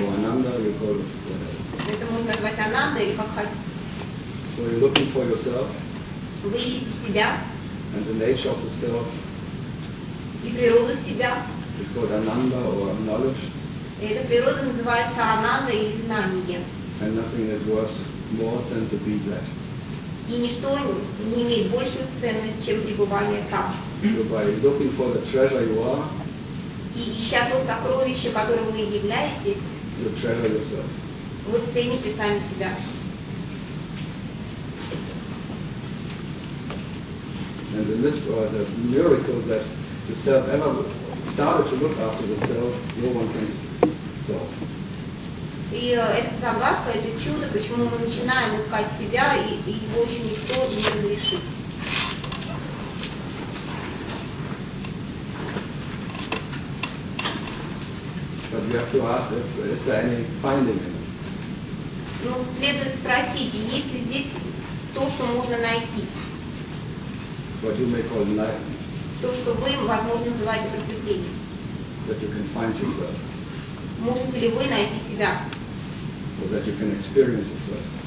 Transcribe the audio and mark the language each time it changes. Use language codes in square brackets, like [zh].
[en] Or ananda, you call it. [ru] Это можно назвать ананда или как хотите. [en] So you're looking for yourself. [ru] Вы ищете себя. [en] And the nature of the self. [ru] И природу себя. [en] It's called ananda or knowledge. [ru] Эта природа называется ананда или знание. [en] And nothing is worth more than to be that. [ru] И ничто не имеет большую ценность, чем пребывание там. [en] So by looking for the treasure you are. [ru] И ища то сокровище, которым вы являетесь. [en] You treasure yourself. [ru] Вы цените сами себя. [en] And the mystery, the miracle that the self ever started to look after the self, no one can solve. [ru] И это загадка, это чудо, почему мы начинаем искать себя, и его еще никто не разрешит. [en] But we have to ask if there is any finding in it. [ru] Ну, следует спросить, есть ли здесь то, что можно найти? [en] What you may call enlightenment. [ru] То, что вы, возможно, называете просветлением. [en] That you can find yourself. [ru] Можете ли вы найти себя? [en] Or that you can experience yourself.